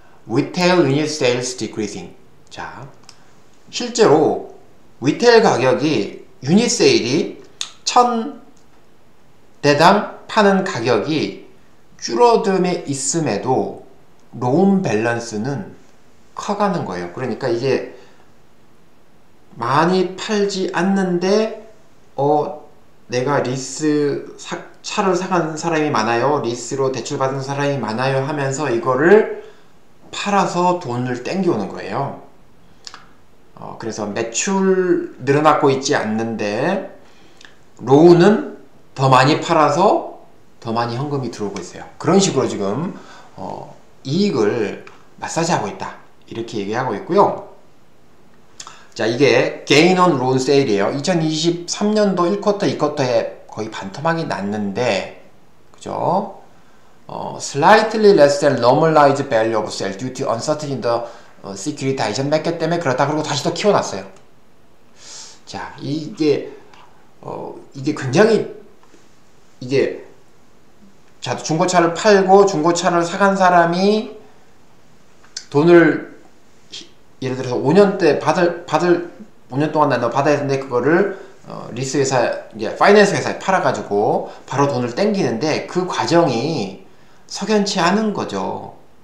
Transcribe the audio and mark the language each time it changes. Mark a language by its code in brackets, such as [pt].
[en] Retail unit sales decreasing. [ko] 자, 실제로 리테일 가격이 유닛 세일이 1000대당 파는 가격이 줄어듦에 있음에도 론 밸런스는 커가는 거예요. 그러니까 이게 많이 팔지 않는데 내가 차를 사간 사람이 많아요, 리스로 대출받은 사람이 많아요 하면서 이거를 팔아서 돈을 땡겨오는 거예요. 그래서 매출 늘어나고 있지 않는데 론은 더 많이 팔아서 더 많이 현금이 들어오고 있어요. 그런 식으로 지금 이익을 마사지하고 있다, 이렇게 얘기하고 있고요. 자, 이게 gain on loan sale이에요. 2023년도 1쿼터, 2쿼터에 거의 반토막이 났는데, 그죠? [en] slightly less than normalized value of sale due to uncertainty in the securitization market [ko] 때문에 그렇다. 그리고 다시 또 키워놨어요. 자, 이게 굉장히 자, 중고차를 팔고 중고차를 사간 사람이 돈을 예를 들어서 5년대 5년 동안 나눠 받아야 되는데 그거를 리스 회사, 이제 파이낸스 회사에 팔아가지고 바로 돈을 땡기는데 그 과정이 석연치 않은 거죠.